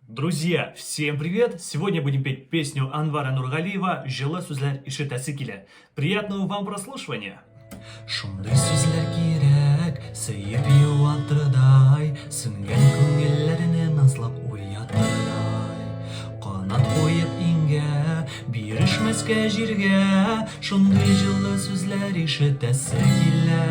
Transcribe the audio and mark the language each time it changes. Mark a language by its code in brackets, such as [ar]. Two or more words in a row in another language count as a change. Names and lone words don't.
[ru] Друзья, всем привет! Сегодня будем петь песню Анвара Нургалиева «Жылы сөзләр ишетәсе килә». Приятного вам прослушивания! [tt] Шундый сүзләр кирәк, сөеп юатырдай, сүнгән күңелләрне назлап уятырдай. Канат куеп иңгә, бирешмәскә җиргә, шундый җылы сүзләр ишетәсе килә.